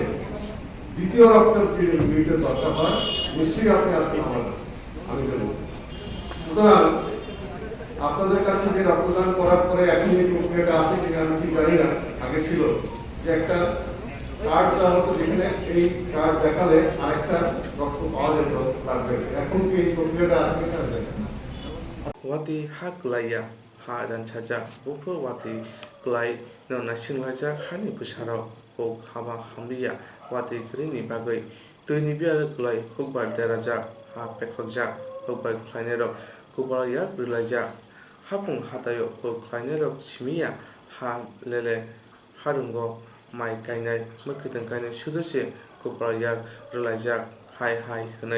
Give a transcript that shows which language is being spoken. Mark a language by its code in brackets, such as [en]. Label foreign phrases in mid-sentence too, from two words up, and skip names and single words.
[bn] দ্বিতীয় রক্তের ইউনিটের দরকার হয় নিশ্চয়ই আপনি আসবেন আমার কাছে আমি দেবো সুতরাং আপনাদের কাছে যে রক্তদান করার পরে এখন এই প্রক্রিয়াটা আছে কিনা আমি ঠিক জানি না আগে ছিল যে একটা কার্ড দেওয়া হতো যেখানে এই কার্ড দেখালে আরেকটা রক্ত পাওয়া যেত লাগবে এখন কি এই প্রক্রিয়াটা আছে কিনা [trp] wati hak laya ha ransajak bufur wati klai no nasinglajak hani busarok hok haba hamriya wati grini bagoi tuini biar klai hukbar derajak ha pekhokjak hukbar klainero kubara yak rilajak hapung hatayo hok klainero simiya ha lele harungo mai kainai mukiteng kainai sudose kubara yak rilajak hai hai henai